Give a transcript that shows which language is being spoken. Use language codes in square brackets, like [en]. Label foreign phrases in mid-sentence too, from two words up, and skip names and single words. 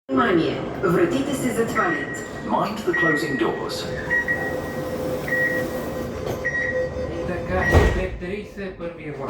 [bg] Внимание! Вратите се затварят. [en] Mind the closing doors. [bg] И така, 5:30 първия влак.